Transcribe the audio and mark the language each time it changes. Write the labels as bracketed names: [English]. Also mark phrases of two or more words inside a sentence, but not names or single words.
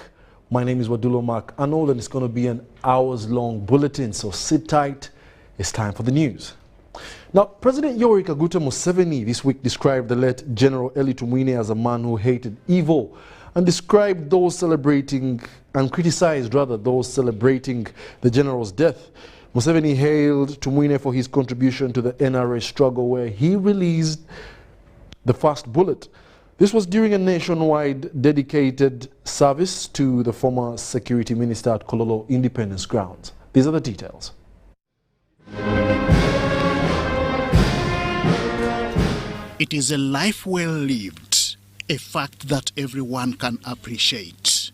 [English] My name is Wadulo Arnold, and it's going to be an hours-long bulletin, so sit tight. It's time for the news. Now, President Yoweri Kaguta Museveni this week described the late General Eli Tumwine as a man who hated evil, and described those celebrating and criticized rather those celebrating the general's death. Museveni hailed Tumwine for his contribution to the NRA struggle, where he released the first bullet. This was during a nationwide dedicated service to the former security minister at Kololo Independence Grounds. These are the details. It is a life well lived, a fact that everyone can appreciate.